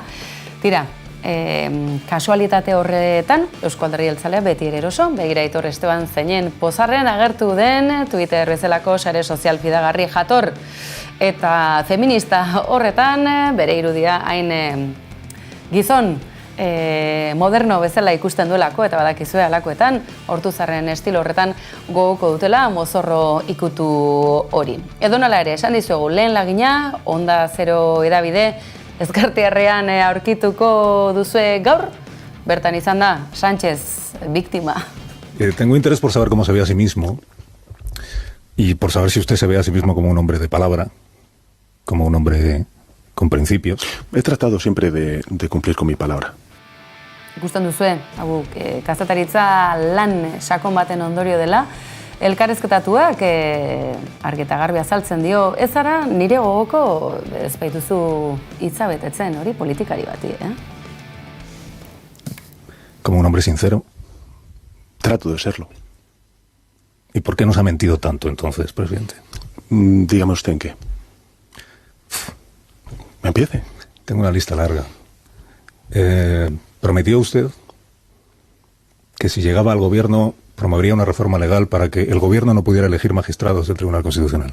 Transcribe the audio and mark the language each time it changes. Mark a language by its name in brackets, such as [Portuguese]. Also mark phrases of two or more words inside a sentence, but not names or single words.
[Basque] Tira, kasualitate horretan, Eusko Alderdi Jeltzalea beti ere eroso, begira Aitor Esteban zeinen pozarrean agertu den Twitter bezalako sare sozial fidagarri jator eta feminista horretan bere irudia hain gizon moderno bezala ikusten duelako eta badakizue alakoetan Ortuzarren estilo horretan gogoko dutela mozorro ikutu hori. Edonala ere, esan dizuegu lehen lagina, Onda Zero edabide Ezkertiarrean aurkituko duzue gaur, bertan izan da, Sánchez, biktima. [Spanish] Tengo interés por saber cómo se ve a sí mismo y por saber si usted se ve a sí mismo como un hombre de palabra, como un hombre con principios. He tratado siempre de cumplir con mi palabra. [Basque] Ikusten duzue, kazetaritza lan sakon baten ondorio dela, elkarrezketatuak argi eta garbi azaltzen dio, ez ara nire gogoko ez baituzu hitza betetzen, hori politikari bati, [Spanish] Como un hombre sincero. Trato de serlo. ¿Y por qué nos ha mentido tanto entonces, presidente? Dígame usted en qué. Empiece. Tengo una lista larga. Prometió usted que si llegaba al gobierno promovería una reforma legal para que el gobierno no pudiera elegir magistrados del Tribunal Constitucional.